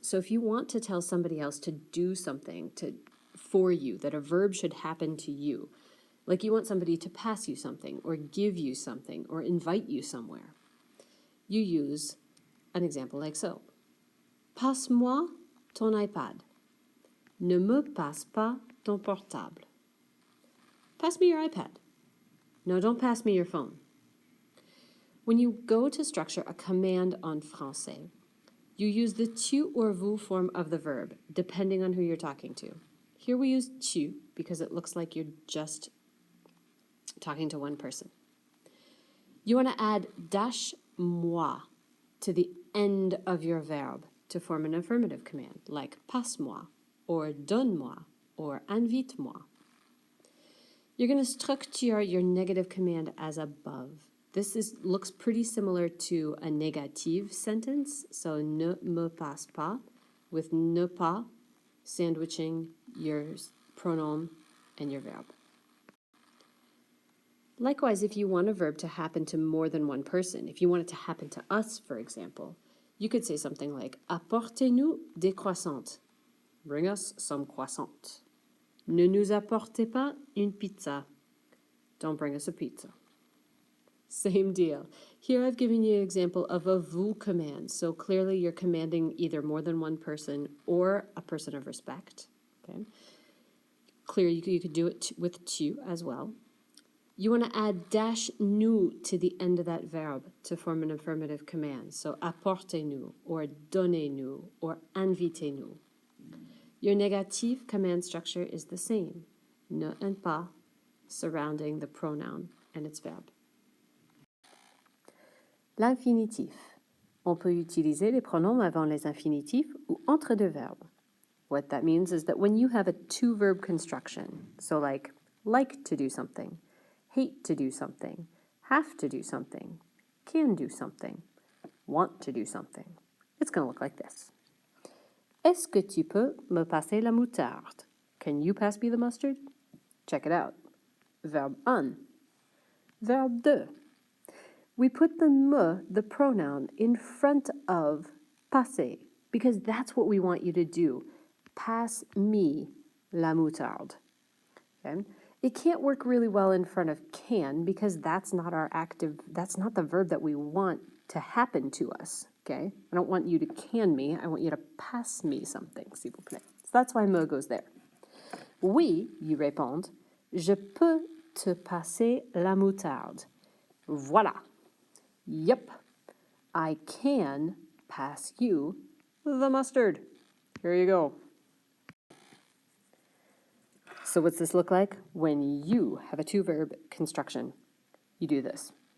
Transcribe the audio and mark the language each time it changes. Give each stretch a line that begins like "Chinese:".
English: So if you want to tell somebody else to do something for you, that a verb should happen to you, like you want somebody to pass you something or give you something or invite you somewhere, you use an example like so.
French: Passe-moi ton iPad. Ne me passe pas ton portable.
English: Pass me your iPad. No, don't pass me your phone. When you go to structure a command on français, you use the tu or vous form of the verb, depending on who you're talking to. Here we use tu because it looks like you're just talking to one person. You want to add dash moi to the end of your verb to form an affirmative command, like passe-moi, or donne-moi, or invite-moi. You're going to structure your negative command as above. This looks pretty similar to a négatif sentence, so ne me passe pas, with ne pas sandwiching your pronoun and your verb. Likewise, if you want a verb to happen to more than one person, if you want it to happen to us, for example, you could say something like
French: apportez-nous des croissants.
English: Bring us some croissants.
French: Ne nous apportez pas une pizza.
English: Don't bring us a pizza. Same deal. Here I've given you an example of a vous command. So clearly you're commanding either more than one person or a person of respect. Okay. Clear, you could do it with tu as well. You want to add dash nous to the end of that verb to form an affirmative command. So apportez-nous, or donnez-nous, or invitez-nous. Your negative command structure is the same. Ne and pas surrounding the pronoun and its verb.
French: L'infinitif. On peut utiliser les pronoms avant les infinitifs ou entre deux verbes.
English: What that means is that when you have a two-verb construction, so like to do something, hate to do something, have to do something, can do something, want to do something, it's going to look like this.
French: Est-ce que tu peux me passer la moutarde?
English: Can you pass me the mustard? Check it out. Verb 1. Verb 2. We put the me, the pronoun, in front of passer because that's what we want you to do. Pass me
French: la moutarde.
English: Okay? It can't work really well in front of can because that's not the verb that we want to happen to us. Okay? I don't want you to can me, I want you to pass me something,
French: s'il vous plaît.
English: So that's why me goes there.
French: Oui, you répondent, je peux te passer la moutarde. Voilà.
English: Yep, I can pass you the mustard. Here you go. So what's this look like? When you have a two-verb construction, you do this.